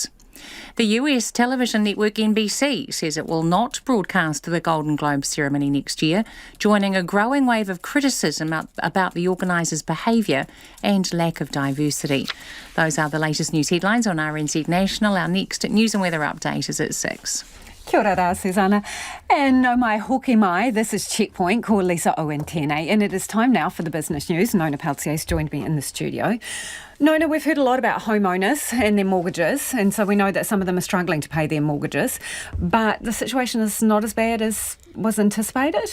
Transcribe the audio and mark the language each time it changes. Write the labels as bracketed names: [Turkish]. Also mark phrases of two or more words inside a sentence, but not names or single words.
[English] The US television network NBC says it will not broadcast the Golden Globe ceremony next year, joining a growing wave of criticism about the organisers' behaviour and lack of diversity. Those are the latest news headlines on RNZ National. Our next news and weather update is at 6. [Māori] Kia ora rā, Susanna. And no mai hoki mai, [English] this is Checkpoint, [Māori] ko Lisa Owen tēnei, [English] and it is time now for the business news. Nona Peltier's joined me in the studio. Nona, we've heard a lot about homeowners and their mortgages, and so we know that some of them are struggling to pay their mortgages, but the situation is not as bad as was anticipated?